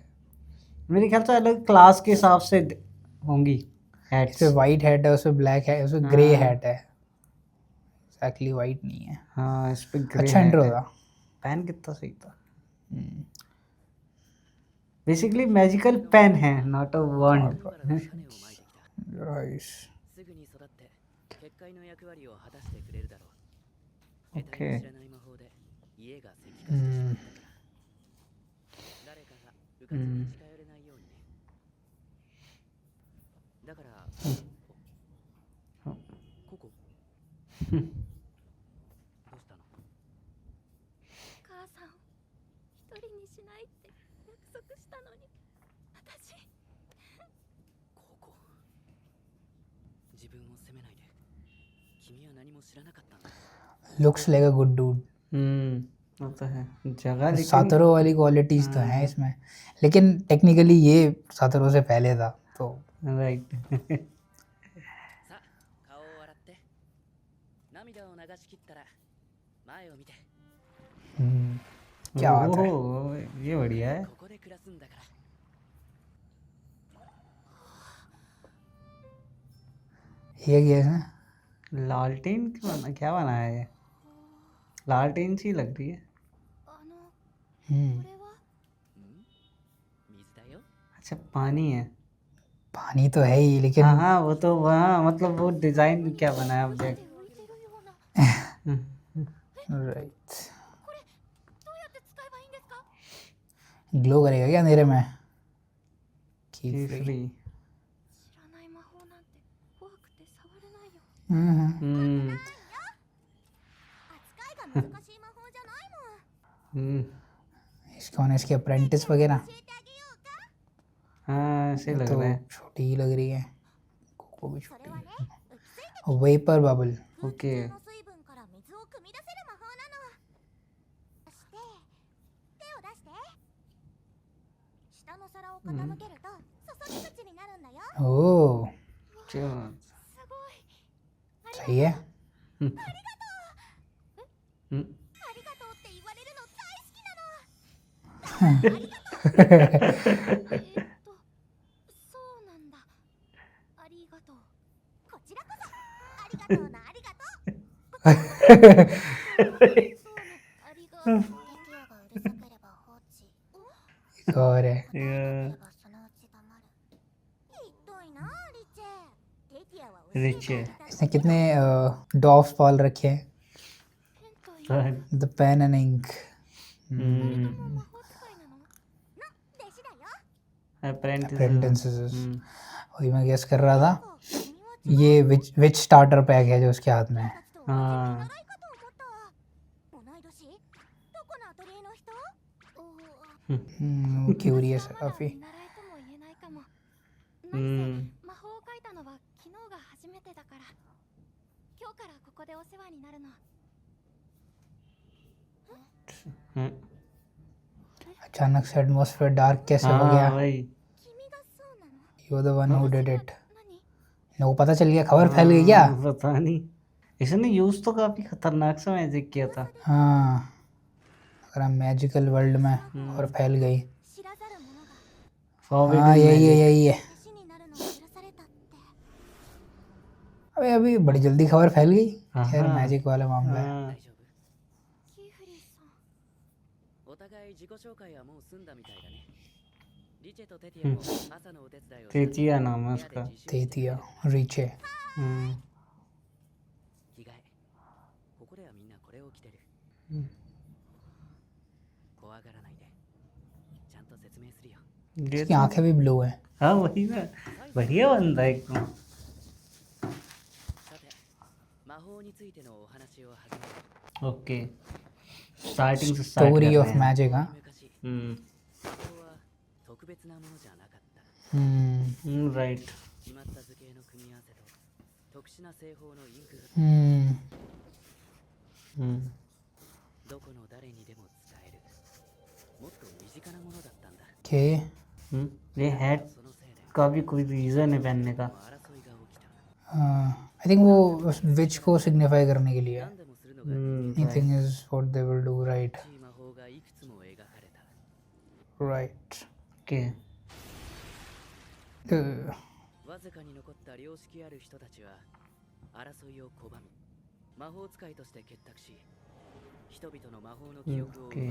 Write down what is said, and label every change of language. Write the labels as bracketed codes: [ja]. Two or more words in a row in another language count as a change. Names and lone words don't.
[hi] मेरे ख्याल से अलग क्लास के हिसाब से होंगी इस हेड्स। पे [en] white hat [hi] है, उस पे ब्लैक है, उस पे [en] grey hat [hi] है। एक्चुअली वाइट नहीं है। हाँ इस पे ग्रे अच्छा इंट्रो है। था। पेन कितना सही था। बेसिकली [en] magical pen [hi] है, [en] not a wand. [ja] 種をまいてきた。 [hi] राइस। [ja] すぐに育って結界の役割を果たしてくれるだろう。 [hi] ओके। [ja] 得体の知らない魔法で家が石化してしまったから。誰かが部活に近寄れないようにね。だから、ここ。どうしたの？母さんを一人にしないって約束したのに、私ここ。自分を責めないで。君は何も知らなかったんだ。 [en] looks like a good dude. [hi] वो तो है जगह, लेकिन सातोरो वाली क्वालिटीज तो हैं इसमें, लेकिन टेक्निकली ये सातोरो से पहले था तो। राइट। [ja] さあ、顔を洗って。涙を流し切ったら前を見て。 [hi] क्या बात है। ओह, ये बढ़िया है। [ja] ここで暮らすんだから。 [hi] ये क्या है? लालटेन क्या बनाया है ये? लालटेन सी लग रही है। [ja] あのこ हम्म, れは水だよ。 [hi] अच्छा पानी है। पानी तो है ही, लेकिन हाँ वो तो वहाँ मतलब वो डिजाइन क्या बनाया [ja] で [hi] ऑब्जेक्ट। [ja] 浮いてるような。 [hi] राइट। [ja] これどうやって使えばいいんですか？ [hi] ग्लो करेगा क्या अंधेरे में? की फ्री। [ja] 知らない魔法なんて怖くて触れないよ。扱いが難しい魔法じゃないもん。 [hi] कौन है इसके अप्रेंटिस वगैरह? [ja] 教えてあげようか。 [hi] हाँ ऐसे लग तो रहा है। छोटी ही लग रही है, कोको भी [ja] それ [hi] छोटी [ja] はね、 [hi] है। [ja] 浮き水滴 [en] vapour bubble, [ja] 空気 [hi] ओके [ja] 中の水分から水を汲み出せる魔法なの。そして手を出して。下の皿を傾けると注ぎ口になるんだよ。 [hi] ओह चलो [ja] すごい。 [hi] सही है। हम्म, [ja] ありがとうって言われるの大好きなの。そうなんだ。ありがとう。こちらこそ。ありがとうなありがとう。そうね。ありがとう。テキアがうるさければ放置。 [hi] एक और है, [ja] いやそのうち黙る。ひどいなリチェ。テキアは教えてリチェ [hi] इसने कितने डॉफ्स पाल रखे हैं? [ja] 変という [en] the pen and ink. [ja] うん魔法使いなの？弟子だよ。 [hi] अप्रेंटिस अप्रेंटिसेस, वही मैं गेस कर रहा था। ये [en] witch starter pack [hi] है जो उसके हाथ में है। हाँ [ja] 習いかと思ったわ。同い年？どこのアトリエの人？ [hi] वो क्यूरियस है [ja] まだ [hi] काफी। [ja] 見習いとも言えないかも。う何んせ魔法を書いたのは昨日が初めてだから。今日からここでお世話になるの。 हम्म, [hi] अचानक से एटमॉस्फेयर डार्क कैसे हो हाँ गया? भाई [ja] 君がそうなの？ [en] you the one who did it. [ja] 何？ [hi] लोगों को पता चल गया, खबर फैल गई क्या? हाँ, पता नहीं इसने यूज तो काफी खतरनाक सा मैजिक किया था। हाँ, अगर हम [en] magical world [hi] में और फैल गई। [ja] 知らざる者が [en] Forbidden [hi] हाँ यही है [en] magic। [hi] यही है। [ja] 弟子になるのを許されたって。 [hi] अबे अभी बड़ी जल्दी खबर फैल गई। हाँ, खैर हाँ। मैजिक वाला मामला है। हाँ, [ja] 大丈夫？キフリーさん。お互い自己紹介はもう済んだみたいだね。リチェとテティアも朝のお手伝いをした。 [hi] तेतिया नाम है [ja] 部屋 [hi] उसका। [ja] で自習してい [hi] तेतिया [ja] る。 [hi] रीचे। हम्म, [ja] 着替え。ここではみんなこれを着てる。うん怖がらないで。ちゃんと説明するよ。 [hi] ये इसकी तो- आंखें भी ब्लू हैं। हाँ वही ना बढ़िया बंदा है एकदम। [ja] さて、魔法についてのお話を始める。 [en] okay starting [hi] से स्टार्ट स्टोरी कर ऑफ रहे हैं। मैजिक। हाँ [ja] 昔、 हम्म 魔法は特別なものじゃなかった。 [hi] राइट [ja] 決まった図形の組み合わせと特殊な製法のインクが हम्म どこの誰にでも使える。もっと身近なものだったんだ。 [hi] के ये हैट [ja] そのせいで [hi] का भी कोई रीजन है पहनने का। [ja] 争いが起きた。 [en] I think [hi] वो विच को सिग्निफाई करने के लिए। [ja] 何でもするのが [en] anything is what they will do, right [ja] いい魔法がいくつも描かれた。 [hi] राइट। ओके [ja] わずかに残った良識ある人たちは争いを拒み、魔法使いとして結託し、人々の魔法の記憶を奪って